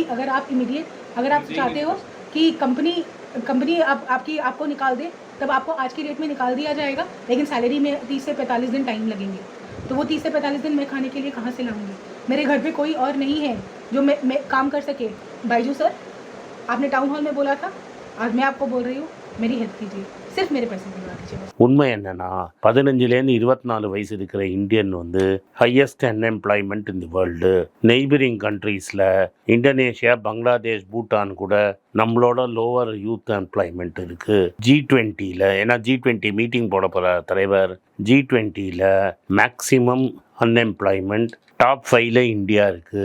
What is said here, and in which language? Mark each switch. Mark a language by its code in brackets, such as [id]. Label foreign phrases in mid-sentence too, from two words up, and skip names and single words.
[hi] अगर आप चाहते हो कि कंपनी आपको निकाल दे तब आपको आज की डेट में निकाल दिया जाएगा, लेकिन सैलरी में 30 से 45 दिन टाइम लगेंगे। तो वो 30 से 45 दिन मैं खाने के लिए कहाँ से लाऊंगी? मेरे घर पे कोई और नहीं है जो मैं काम कर सके। बायजू सर, आपने [en] town hall [hi] में बोला था, आज मैं आपको बोल रही हूँ, मेरी हेल्प कीजिए, सिर्फ मेरे पैसे दिलवा दीजिए। [ta] உண்மை என்னன்னா 15லேருந்து 24 வயசு இருக்கிற இந்தியன் [en] highest unemployment in the world. neighbouring countries [ta] இந்தோனேஷியா, பங்களாதேஷ், பூட்டான் கூட நம்மளோட [en] lower youth employment [ta] இருக்குது. G20யில், ஏன்னா G20 மீட்டிங் போட போகிற தலைவர், G20யில் [en] maximum unemployment top [ta] 5ல் இந்தியா இருக்குது.